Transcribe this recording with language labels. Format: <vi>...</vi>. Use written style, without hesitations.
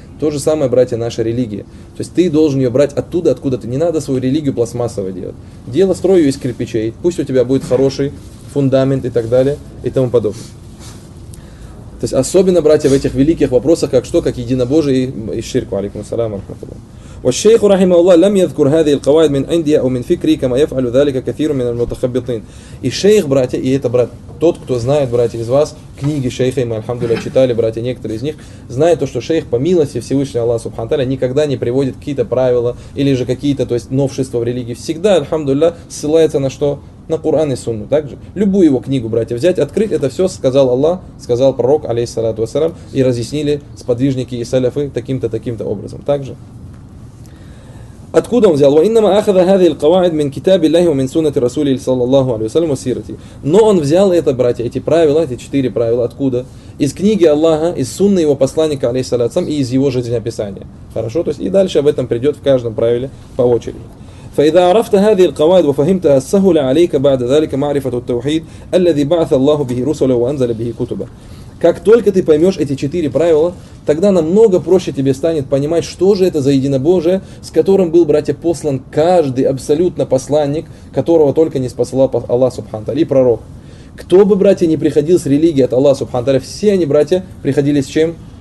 <ru>То же самое, братья, наша религия. То есть ты должен ее брать оттуда, откуда ты. Не надо свою религию пластмассовой делать. Дело, строю из кирпичей, пусть у тебя будет хороший фундамент и так далее и тому подобное. То есть особенно, братья, в этих великих вопросах, как что, как единобожие и ширк.</ru> <ar>Алейкум ассалям ва рахматуллах. والشيخ رحمه الله لم يذكر هذه القواعد من عندي او من فكري كما يفعل ذلك كثير من المتخبطين.</ar> <ru>И шейх, братья, и это, брат, тот, кто знает, братья, из вас книги шейха, и мы, альхамдулиллах, читали, братья, некоторые из них, знает то, что шейх, по милости Всевышнего Аллаха субхана тааля, никогда не приводит какие-то правила или же какие-то, то есть, новшества в религии. Всегда, альхамдулиллах, ссылается на что? На Коран и Сунну. Также любую его книгу, братья, взять, открыть, это все сказал Аллах, сказал пророк, алейхиссалату вассалям, и разъяснили сподвижники и саляфы таким-то образом. Также откуда он взял?</ru> <ar>وَإِنَّمَا أَخَذَ هَذِهِ الْقَوَاعِدِ مِنْ كِتَابِ اللَّهِ وَمِنْ سُنَّةِ رَسُولِهِ صَلَّى اللَّهُ عَلَيْهِ وَسَلَّمَ وَسِيرَتِهِ.</ar> <ru>Но он взял это, братья, эти правила, эти четыре правила, откуда? Из книги Аллаха, из сунны его посланника, алейхиссалям, и из его жизнеописания. Хорошо? То есть и дальше об этом придет в каждом правиле по очереди.</ru> <ar>فإذا عرفت هذه القواعد وفهمتها سهل عليك بعد ذلك معرفة التوحيد الذي بعث الله به رسله وأنزل به كتبه.</ar> <ru>Как только ты поймешь эти четыре правила, тогда намного проще тебе станет понимать, что же это за единобожие, с которым был, братья, послан каждый абсолютно посланник, которого только не спасал Аллах Субхан-Тааля, и пророк. Кто бы, братья, не приходил с религии от Аллаха Субхан-Тааля, все они, братья, приходили с чем?</ru>